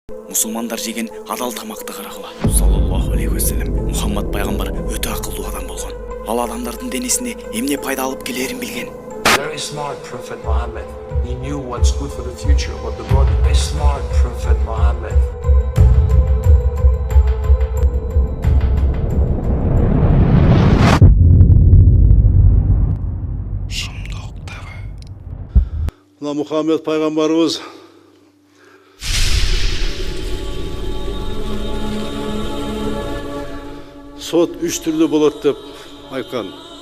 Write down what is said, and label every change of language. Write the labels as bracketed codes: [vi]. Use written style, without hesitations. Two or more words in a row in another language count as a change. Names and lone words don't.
[ky] Мусулмандар жеген адал тамакты карагыла. [ar] صلى الله عليه وسلم. [ky] Мухаммад пайгамбар өтө акылдуу адам болгон. Ал адамдардын денесине эмне пайда алып келерин билген. [en] Very smart Prophet Muhammad. He knew what's good for the future, what the body. Very smart Prophet Muhammad. [ky] Мына Мухаммед пайгамбарыбыз сот 3 түрлүү болот деп айткан.